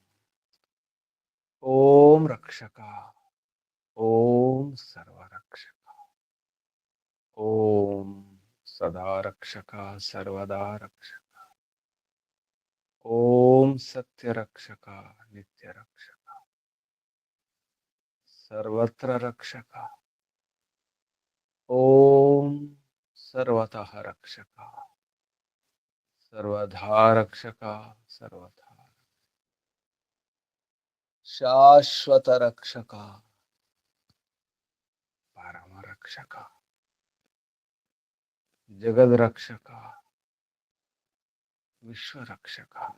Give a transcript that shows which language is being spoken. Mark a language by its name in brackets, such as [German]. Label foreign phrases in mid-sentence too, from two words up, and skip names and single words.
[Sanskrit] ఓం రక్షక ఓం సర్వరక్షక ఓం సదా రక్షక సర్వదా రక్షక ఓం సత్యరక్షక నిత్యరక్షక సర్వత్ర రక్షక ఓం सर्वतः रक्षक, सर्वधा रक्षक, सर्वथा शाश्वत रक्षक, परम रक्षक, जगद रक्षक, विश्व रक्षक।